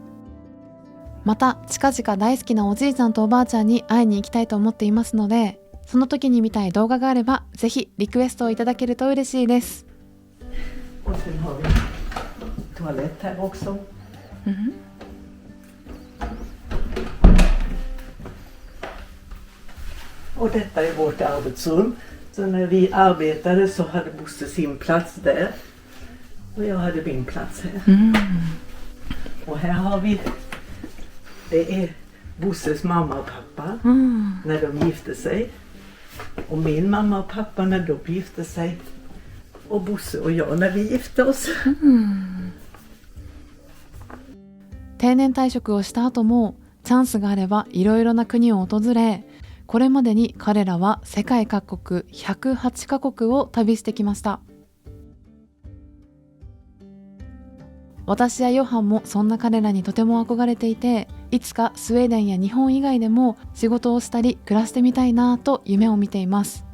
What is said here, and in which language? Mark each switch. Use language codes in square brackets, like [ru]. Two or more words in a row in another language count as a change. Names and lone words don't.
[ja] また近々大好きなおじいちゃんとおばあちゃんに会いに行きたいと思っていますので、その時に見たい動画があればぜひリクエストをいただけると嬉しいです。 [sv] Och sen har vi toalett här också. Och detta är vårt arbetsrum. Så när vi arbetade så hade Bosse sin plats där. Och jag hade min plats här. Och här har vi, det är Bosses mamma och pappa när de gifte sig. Och min mamma och pappa när de gifte sig. Och Bosse och jag när vi gifte oss. [ja] 定年退職をした後もチャンスがあればいろいろな国を訪れ、これまでに彼らは世界各国108カ国を旅してきました。私やヨハンもそんな彼らにとても憧れていて、いつかスウェーデンや日本以外でも仕事をしたり暮らしてみたいなと夢を見ています。